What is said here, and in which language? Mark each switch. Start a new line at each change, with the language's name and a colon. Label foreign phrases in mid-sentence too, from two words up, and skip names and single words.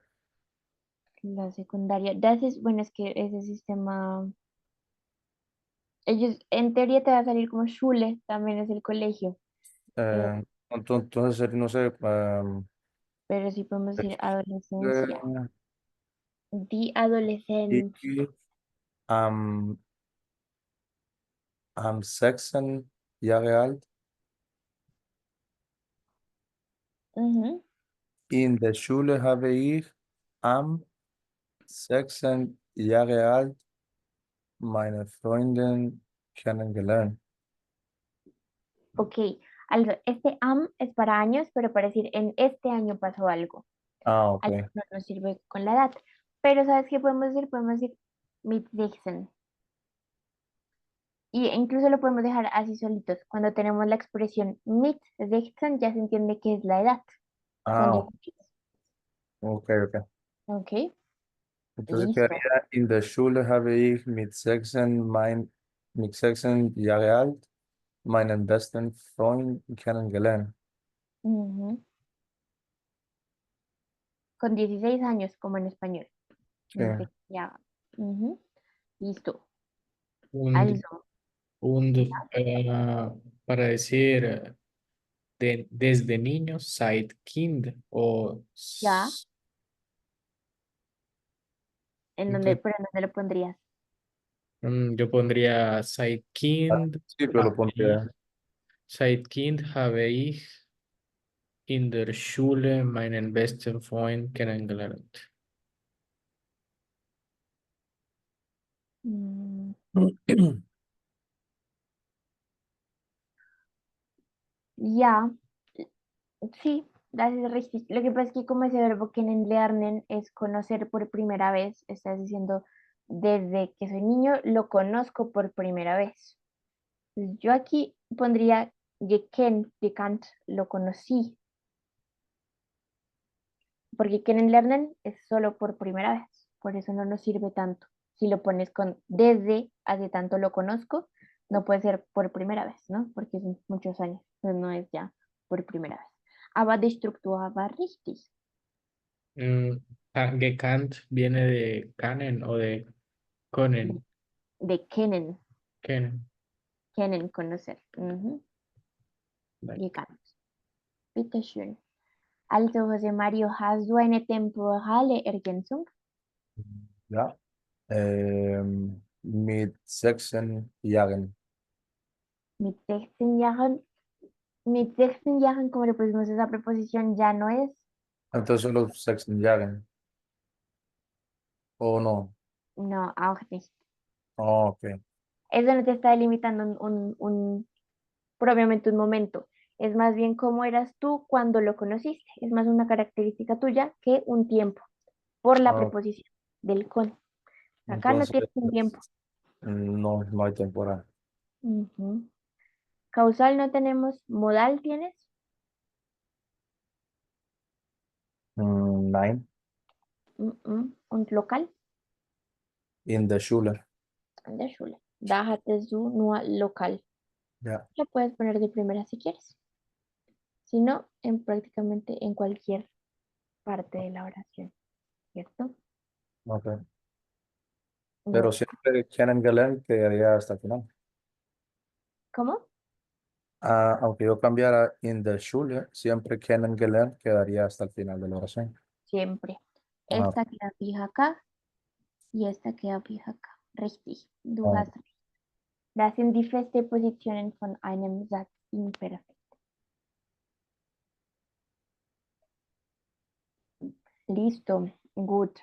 Spanish: La secundaria. Bueno, es que ese sistema, ellos, en teoría te va a salir como Schule, también es el colegio. Eh, Entonces, no sé, pero sí podemos decir adolescencia. eh,
German: Die Adoleszenz. y am, am 6 Jahre alt. Ujú. In der Schule habe ich am 6 Jahre alt meine Freundin kennengelernt.
Spanish: Ok. Este am es para años, pero para decir en este año pasó algo. Ah, ok. Algo no nos sirve con la edad. Pero ¿sabes qué podemos decir? Podemos decir mit 16. Y incluso lo podemos dejar así solitos. Cuando tenemos la expresión mit 16 ya se entiende que es la edad. Son Ah, diferentes. ok, ok. Ok, Entonces listo. quedaría,
German: in der Schule habe ich mit 16 Jahre alt meinen besten Freund kennengelernt. Ujú.
Spanish: Con 16 años, como en español. Sí. Ya. Ujú. Listo.
German: Und, Also,
Spanish: para decir desde niño,
German: seit Kind o
Spanish: ya. entonces, ¿Pero en dónde lo pondrías? yo pondría
German: seit Kind,
Spanish: Sí, pero lo pondría.
German: seit Kind habe ich in der Schule meinen besten Freund kennengelernt. Mm, ja, sí, das ist richtig.
Spanish: Lo que pasa es que como ese verbo kennenlernen es conocer por primera vez, estás diciendo, desde que soy niño lo conozco por primera vez. Entonces, yo aquí pondría gekannt, lo conocí, porque kennenlernen es solo por primera vez, por eso no nos sirve tanto. Si lo pones con desde, hace tanto lo conozco, no puede ser por primera vez, ¿no? Porque son muchos años, entonces no es ya por primera vez.
German: Aber die Struktur war richtig.
Spanish: Gekannt viene de Kanen o de Konen. De kennen,
German: Kennen. kennen,
Spanish: conocer. Vale.
German: Gekannt. Bitte schön. Also, José Mario, hast du eine temporale Ergänzung? Ja. Mit 16 Jahren. Mit 16 Jahren, mit 16 Jahren,
Spanish: como le pusimos esa preposición, ya no es, Entonces solo 16 Jahren. ¿O no? no,
German: auch nicht.
Spanish: Oh, ok. Eso no te está delimitando propiamente un momento. Es más bien cómo eras tú cuando lo conociste. Es más una característica tuya que un tiempo, por la Ah, preposición del con. Acá no entonces tienes un tiempo. no hay temporada. Ujú. Causal no tenemos. Modal tienes. 9
German: Und lokal. in the Schule. In der Schule. Da hattest du nur lokal.
Spanish: Ya. Lo puedes poner de primera si quieres. Si no, en prácticamente en cualquier parte de la oración. ¿Cierto? Ok. Bueno, Pero siempre kennengelernt quedaría hasta el final. ¿cómo? Aunque yo cambiara
German: in the Schule,
Spanish: siempre kennengelernt quedaría hasta el final de la oración. Siempre. Ah, Esta queda fija acá y esta queda fija acá.
German: Richtig. Du Ah. hast recht. Das sind die feste Positionen von einem Satz imperfekt.
Spanish: Listo. Gut.